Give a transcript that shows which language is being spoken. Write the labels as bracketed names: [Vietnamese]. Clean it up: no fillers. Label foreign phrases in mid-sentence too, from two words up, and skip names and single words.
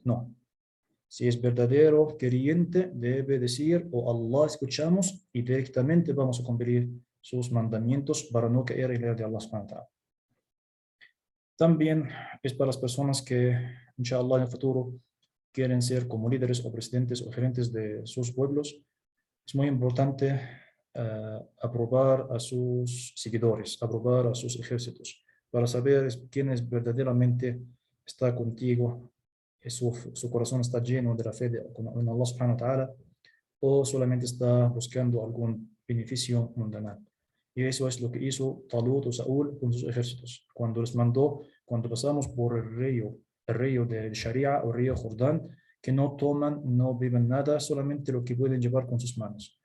[Spanish] No. Si es verdadero creyente, debe decir, oh Allah, escuchamos y directamente vamos a cumplir sus mandamientos para no caer en el de Allah [Arabic] سبحانه وتعالى. [Spanish] También es para las personas que, inshallah, en el futuro quieren ser como líderes o presidentes o gerentes de sus pueblos. Es muy importante aprobar a sus seguidores, aprobar a sus ejércitos, para saber quién es verdaderamente está contigo, su corazón está lleno de la fe en Allah [Arabic] سبحانه وتعالى, [Spanish] o solamente está buscando algún beneficio mundanal. Y eso es lo que hizo Talut o Saúl con sus ejércitos. Cuando les mandó, cuando pasamos por el río de Sharia o río Jordán, que no toman, no beben nada, solamente lo que pueden llevar con sus manos.